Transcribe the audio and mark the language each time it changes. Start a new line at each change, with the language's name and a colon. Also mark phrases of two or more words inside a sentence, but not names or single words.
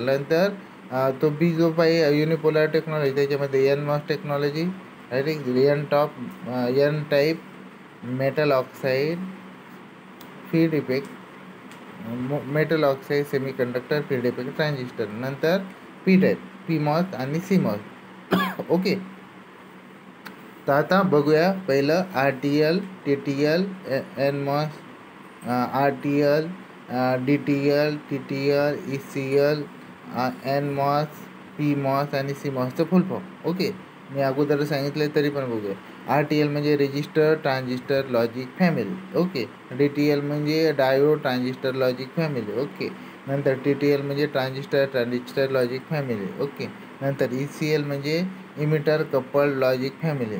Marathi: नंतर तो बी जो पाहिजे
English: unipolar technology त्याच्यामध्ये NMOS technology N type metal oxide field effect metal oxide semiconductor field effect transistor. नंतर P type PMOS आणि CMOS. Okay.
Marathi: तर आता बघूया पहिलं RTL TTL NMOS RTL DTL TTL ECL NMOS PMOS आणि CMOSचं
English: full form.
Marathi: ओके. मी अगोदर सांगितलं तरी पण बघूया. RTL म्हणजे
English: resistor transistor logic family.
Marathi: ओके. DTL म्हणजे
English: diode transistor logic family.
Marathi: ओके. नंतर TTL म्हणजे
English: transistor logic family.
Marathi: ओके. नंतर ECL म्हणजे
English: emitter coupled logic family.